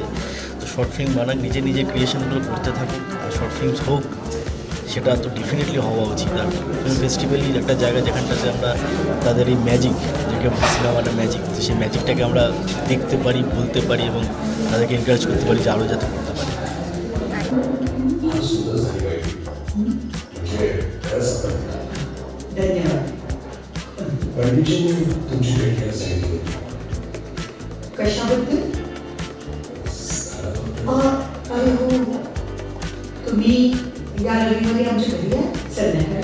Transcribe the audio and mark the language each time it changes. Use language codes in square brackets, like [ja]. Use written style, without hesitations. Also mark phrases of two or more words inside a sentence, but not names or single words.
[bn] তো [en] short film [bn] বানাক, নিজে নিজে ক্রিয়েশনগুলো করতে থাকুক, আর [en] short films [bn] হোক, সেটা তো ডেফিনেটলি হওয়া উচিত। আর [en] film festival [bn] একটা জায়গা যেখানটাতে আমরা তাদের এই ম্যাজিক, যেটা সিনেমাটা ম্যাজিক, সেই ম্যাজিকটাকে আমরা দেখতে পারি, বলতে পারি এবং তাদেরকে এনকারেজ করতে পারি যে আরও যাতে করতে পারে। [mr] कशाबद्दल? अरे हो, तुम्ही या रविवारी आमच्या घरी या संध्याकाळी.